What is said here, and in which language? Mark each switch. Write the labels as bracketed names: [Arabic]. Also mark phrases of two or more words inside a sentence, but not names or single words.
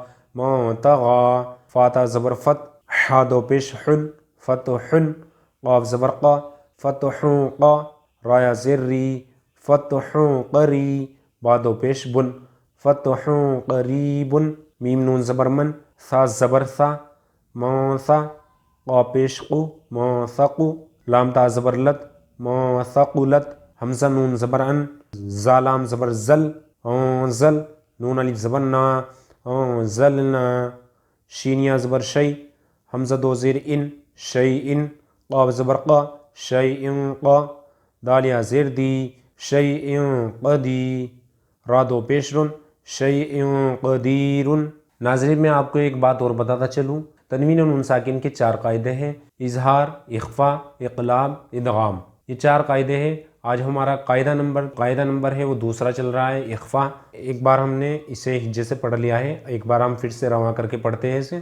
[Arabic] منتغا فاتا زبر فت حا دو پیش حن فتحن قاف زبر قا فتحن قا رایا زیر ری فتحن قری بادو پیش بن فتحن قریبن میم نون زبر من ثا زبر ثا منثا قا پیش قو منثقو لام تا زبر لت منثقلت حمزہ نون زبر ان زالام زبر زل انزل نون الف زبر نا انزلنا شینیا زبر شی حمزہ دو زیر ان شیئن قاف زبر قا شیئن قا دالیا زیر دی شیئن قدی را دو پیش رن شیئن قدیرن۔ [Urdu] ناظرین میں آپ کو ایک بات اور بتاتا چلوں، تنوین و نون ساکن کے 4 قاعدے ہیں: اظہار، اخفا، اقلاب، ادغام۔ یہ 4 قاعدے ہیں۔ آج ہمارا قاعدہ نمبر ہے وہ دوسرا چل رہا ہے، اخفا۔ ایک بار ہم نے اسے ہجے سے پڑھ لیا ہے، ایک بار ہم پھر سے رواں کر کے پڑھتے ہیں اسے۔